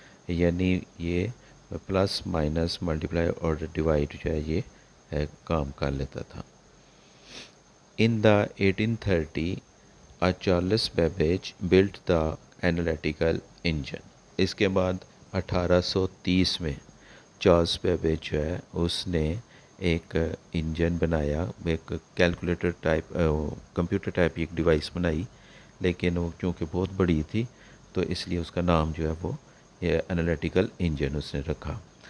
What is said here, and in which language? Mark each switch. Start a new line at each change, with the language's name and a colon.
Urdu: یعنی یہ plus minus multiply اور ڈیوائڈ جو ہے یہ کام کر لیتا تھا.
English: In the 1830, Charles Babbage built the analytical engine.
Urdu: اس کے بعد 1830 میں چارلس بیبیج جو ہے اس نے ایک انجن بنایا، ایک کیلکولیٹر ٹائپ کمپیوٹر ٹائپ ایک ڈیوائس بنائی، لیکن وہ چونکہ بہت بڑی تھی تو اس لیے اس کا نام جو ہے وہ یہ انالیٹیکل انجن اس نے رکھا.